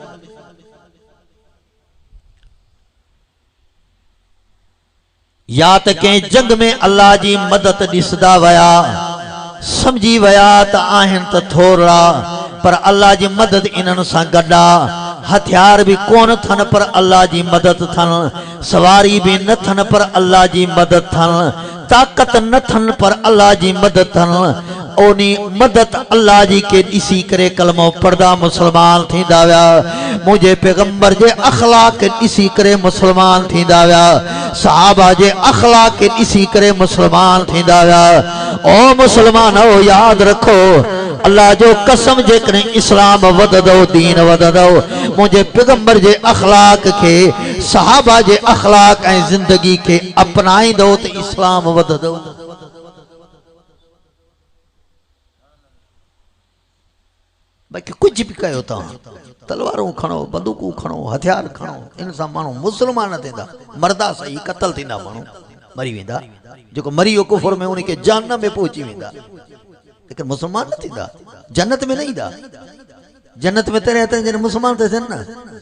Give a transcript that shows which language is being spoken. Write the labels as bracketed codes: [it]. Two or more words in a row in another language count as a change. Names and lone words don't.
[sd] या त कंहिं जंग में अल्लाह जी मदद ॾिसदा वया समझी वया त आहिनि त थोरा पर अल्लाह जी मदद इन्हनि सां गॾु आहे हथियार भी कोन थन पर अल्लाह जी मदद थन सवारी भी न थन पर अल्लाह जी मदद थन ताकत न थन पर अल्लाह जी मदद थन ओनी मदद अल्लाह जी के दिसी करे कलमो पढ़दा मुसलमान थींदा विया मुझे पैगंबर जे अखलाक के दिसी करे मुसलमान थींदा विया सहाबा जे अखलाक के दिसी करे मुसलमान थींदा विया। ओ मुसलमानो याद रखो अल्लाह जो कसम जेकरे इस्लाम वधदो दीन वधदो मुझे पैगंबर जे अखलाक के सहाबा जे अखलाक ऐं जिंदगी के अपनाईंदो त इस्लाम वधदो। बाकी कुछ भी कयो तव्हां तलवारूं खणो बंदूकूं खणो हथियार खणो इन सां माण्हू मुसलमान थींदा मरदा सही कतल थींदा माण्हू मरी वेंदा जेको मरी वियो कुफर में उनखे जहन्नम में पहुची वेंदा लेकिन मुसलमान न थींदा जन्नत में न ईंदा जन्नत में तॾहिं अथनि जॾहिं मुसलमान था थियनि न।